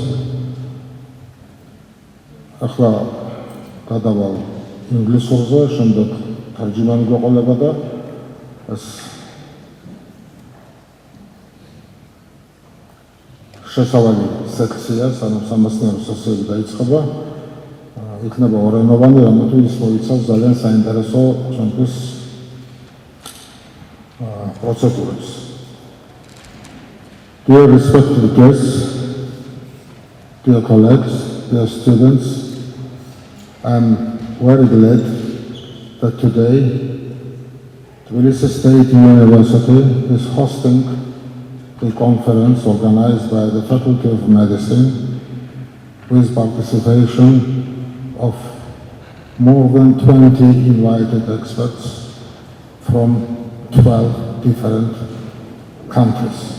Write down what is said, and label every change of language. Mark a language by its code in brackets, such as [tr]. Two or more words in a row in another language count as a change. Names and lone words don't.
[ka] ახლა გადავალ ინგლისურზე, შემდეგ თარჯიმანი გვეყოლება და ეს შესავალი სექცია, სანამ სამეცნიერო სესიები დაიწყება, იქნება ორენოვანი, რამოთვისაც მოიცავს ძალიან საინტერესო ჩვენთვის პროცედურებს. [en] Dear respected guests, dear colleagues, dear students, I'm very glad that today Tbilisi State University is hosting the conference organized by the Faculty of Medicine with participation of more than 20 invited experts from 12 different countries.